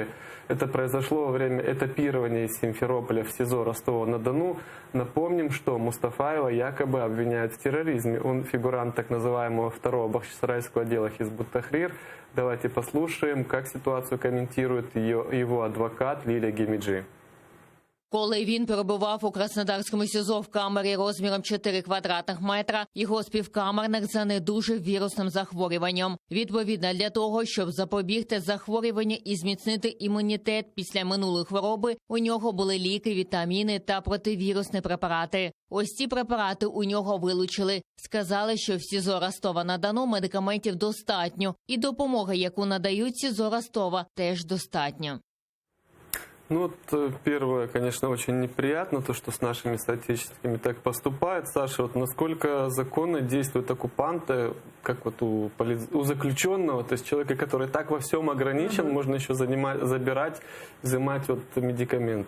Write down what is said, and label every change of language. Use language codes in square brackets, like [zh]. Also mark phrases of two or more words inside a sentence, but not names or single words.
[ru] Это произошло во время этапирования из Симферополя в СИЗО Ростова-на-Дону. Напомним, что Мустафаева якобы обвиняют в терроризме. Он фигурант так называемого второго бахчисарайского отдела Хизбут Тахрир. Давайте послушаем, как ситуацию комментирует его адвокат Лилия Гемиджи. [uk] Коли він перебував у Краснодарському СІЗО в камері розміром 4 квадратних метра, його співкамерник занедужив вірусним захворюванням. Відповідно, для того, щоб запобігти захворюванню і зміцнити імунітет після минулої хвороби, у нього були ліки, вітаміни та противірусні препарати. Ось ці препарати у нього вилучили. Сказали, що в СІЗО Ростова-на-Дону медикаментів достатньо. І допомоги, яку надають СІЗО Ростова, теж достатньо. [ru] Ну вот, первое, конечно, очень неприятно, то, что с нашими соотечественниками так поступают. Саша, вот насколько законно действуют оккупанты, как вот у заключенного, то есть человека, который так во всем ограничен, можно еще забирать, изымать вот медикаменты.